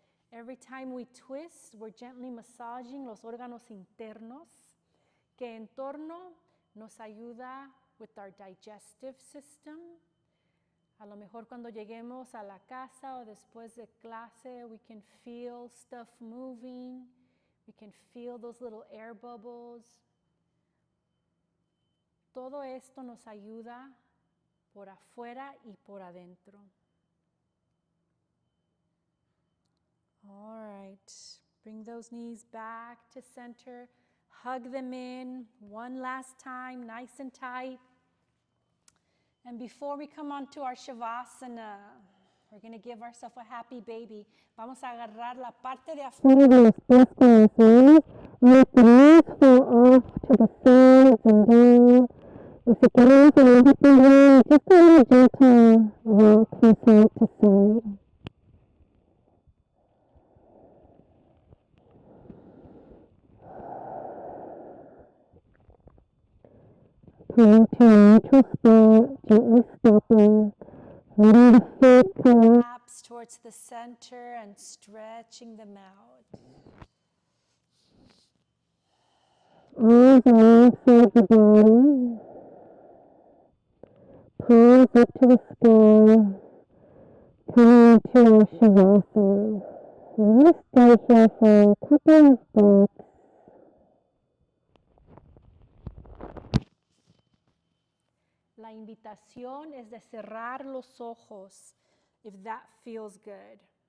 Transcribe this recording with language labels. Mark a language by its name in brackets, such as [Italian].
[English] Every time we twist, we're gently massaging [Spanish] los órganos internos, que en torno nos ayuda [English] with our digestive system. [Spanish] A lo mejor cuando lleguemos a la casa o después de clase, [English] we can feel stuff moving. We can feel those little air bubbles. [Spanish] Todo esto nos ayuda por afuera y por adentro. [English] All right, bring those knees back to center. Hug them in one last time, nice and tight. And before we come on to our Shavasana, we're going to give ourselves a happy baby. [Spanish] Vamos a agarrar la parte de afuera de los pies con las manos. [English] Let the knees fall off to the sides and down. If you [Spanish] queremos [English] a happy baby, just a little gentle rock from side to side. Come to a neutral spot, gently stopping. Letting the feet collapse towards the center and stretching them out. Arms on one side of the body. Palms up to the sky. Coming into our Shavasana. We're going to stay here for a couple of breaths. [Spanish] La invitación es de cerrar los ojos, [English] if that feels good.